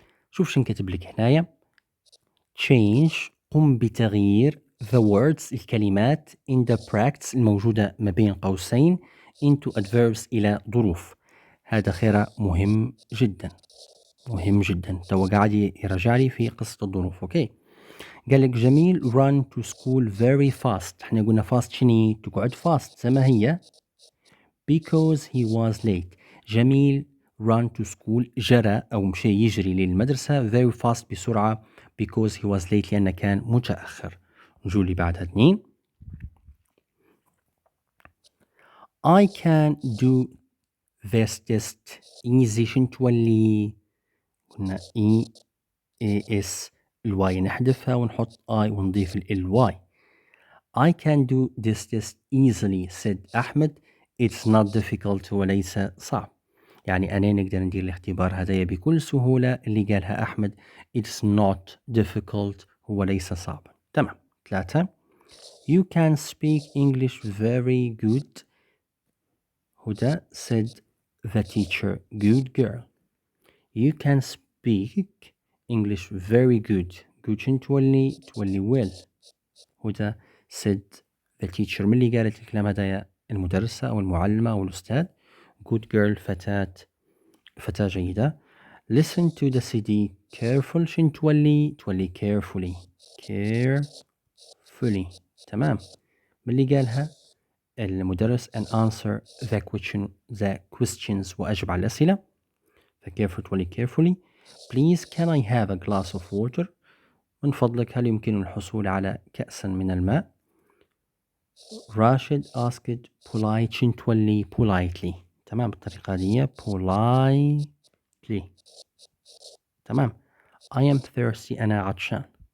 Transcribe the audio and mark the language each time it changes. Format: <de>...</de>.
<ar>شوف شن كتب لك هنايا. change قم بتغيير</ar> <en>the words</en> <ar>الكلمات</ar> <en>in the practice</en> <ar>الموجودة ما بين قوسين</ar> <en>into adverbs</en> <ar>إلى ظروف. هذا خير مهم جدا مهم جدا. تو قاعد يرجع لي في قصة الظروف. اوكي. قال لك</ar> <en>جميل run to school very fast.</en> <ar>احنا قلنا fast شني تقعد fast زي ما هي</ar> <en>because he was late.</en> <ar>جميل</ar> <en>run to school</en> <ar>جرى أو مشي يجري للمدرسة</ar> <en>very fast</en> <ar>بسرعة</ar> <en>because he was late</en> <ar>لأنه كان متأخر. نجول لي بعدها 2.</ar> <en>I can do this test easy.</en> <ar>شن تولي؟ قلنا اس الواي نحذفها ونحط I ونضيف ال y.</ar> <en>I can do this test easily said أحمد. It's not difficult</en> <ar>وليس صعب. يعني أنا نقدر ندير الاختبار هذايا بكل سهولة اللي قالها أحمد.</ar> <en>It's not difficult</en> <ar>هو ليس صعبا. تمام. 3.</ar> <en>You can speak English very good. Huda said the teacher. Good girl. You can speak English very good.</en> <ar>Good شن تولي well.</ar> <en>Huda said the teacher.</en> <ar>من اللي قالت الكلام هذايا؟ المدرسة أو المعلمة أو الأستاذ.</ar> <en>Good girl</en> <ar>فتاة جيدة.</ar> <en>Listen to the CD careful.</en> <ar>شن تولي carefully. Carefully. تمام. من اللي قالها؟ المدرس.</ar> <en>and answer the questions</en> <ar>وأجب على الأسئلة. فcareful تولي carefully.</ar> <en>Please can I have a glass of water.</en> <ar>من فضلك هل يمكن الحصول على كأسا من الماء؟ راشد</ar> <en>asked polite.</en> <ar>شن تولي politely. تمام بالطريقة دي politely.</ar> <en>تمام. I am thirsty.</en> <ar>أنا عطشان.</ar>